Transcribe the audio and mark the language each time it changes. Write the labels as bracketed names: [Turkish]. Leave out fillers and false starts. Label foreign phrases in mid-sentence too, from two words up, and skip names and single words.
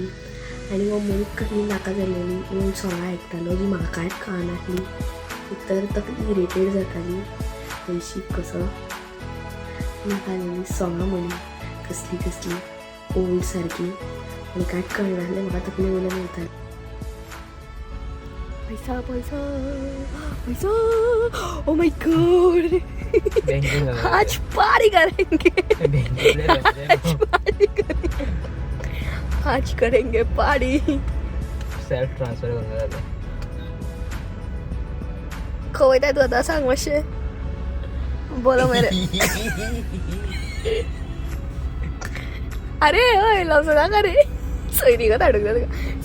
[Konkani] आनी हो मनीस कसली नाका जाल्लेली येवन सोंगां आयकतालो जी म्हाका कांयच कळनासली. तर तकली इरिटेट जाताली हळशीक कसो नाका जाल्ली सोंगां म्हणी कसली ओल्ड सारकी आनी कांयच कळनासलें म्हाका. तकली वयल्यान वयताली. [Hindi] पैसा पैसा पैसा, [English] oh my god, [Hindi] आज पार्टी करेंगे, आज करेंगे पार्टी. [English] self transfer [Konkani] करता जाता. खंय वयता तूं आतां सांग मातशें. बोलो मरे. अरे हय लवचो नाका रे, सैरी गो धाडूंक जाय तुका.